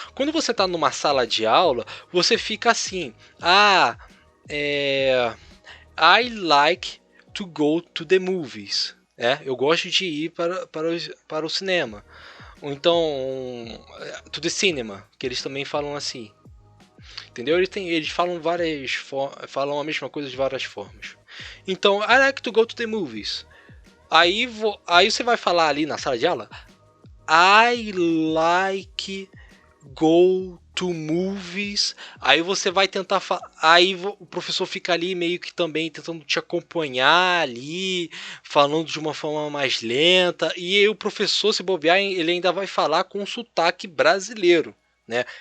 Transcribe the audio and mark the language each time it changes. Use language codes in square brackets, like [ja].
[pt] Quando você está numa sala de aula, você fica assim: I like to go to the movies. Eu gosto de ir para o cinema. Ou então, to the cinema, que eles também falam assim. Entendeu? Eles falam falam a mesma coisa de várias formas. [en] Então, I like to go to the movies. [pt] Aí você vai falar ali na sala de aula, I like go to movies. Aí você vai tentar aí o professor fica ali meio que também tentando te acompanhar ali, falando de uma forma mais lenta, e aí o professor, se bobear, ele ainda vai falar com um sotaque brasileiro, né?